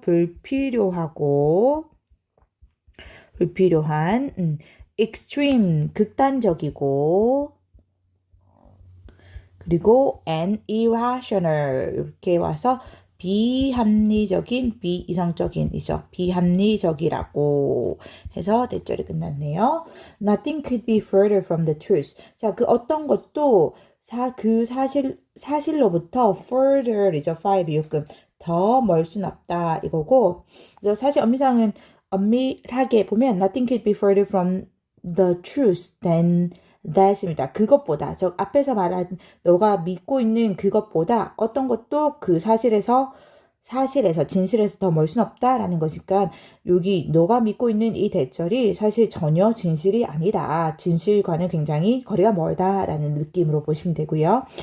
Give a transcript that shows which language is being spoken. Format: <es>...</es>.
<ko>불필요하고 불필요한 extreme 극단적이고 그리고</ko> <en>and irrational</en> <ko>이렇게 와서 비합리적인, 비이성적인이죠. 비합리적이라고 해서 대절이 끝났네요.</ko> <en>Nothing could be further from the truth.</en> <ko>자, 그 어떤 것도 사실로부터 further이죠. far 비읍금 더 멀 순 없다 이거고. 그래서 사실 엄미상은 엄밀하게 보면</ko> <en>nothing could be further from the truth than that</en> <ko>입니다. 그것보다 저 앞에서 말한 너가 믿고 있는 그것보다 어떤 것도 그 사실에서 진실에서 더 멀 순 없다라는 것이니까 여기 너가 믿고 있는 이 대절이 사실 전혀 진실이 아니다. 진실과는 굉장히 거리가 멀다라는 느낌으로 보시면 되고요.</ko>